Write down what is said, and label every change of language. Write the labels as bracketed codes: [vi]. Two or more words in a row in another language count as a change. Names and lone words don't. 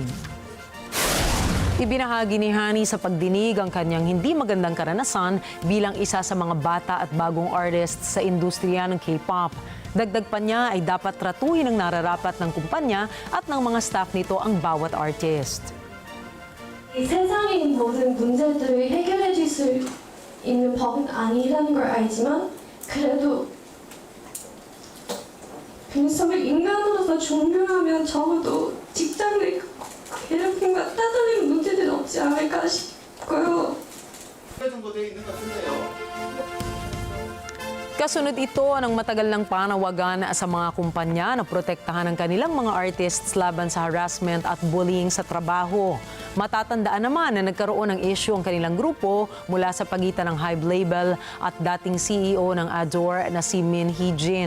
[tl] Ibinahagi ni Hani sa pagdinig ang kanyang hindi magandang karanasan bilang isa sa mga bata at bagong artist sa industriya ng K-pop. Dagdag pa niya ay dapat tratuhin ng nararapat ng kumpanya at ng mga staff nito ang bawat artist. [ko] 세상의 모든 문제들을 해결해 줄 수 있는 법은 아니라는 걸 알지만 그래도 빈썸을 인간으로서 존경하면 적어도 직장 내 괴롭힘과 따돌림 문제들은 없지 않을까 싶고요. 정도 돼 있는 것 같은데요. [tl] Kasunod ito ng matagal ng panawagan sa mga kumpanya na protektahan ang kanilang mga artists laban sa harassment at bullying sa trabaho. Matatandaan naman na nagkaroon ng issue ang kanilang grupo mula sa pagitan ng Hybe label at dating CEO ng Adore na si Min Hee-jin.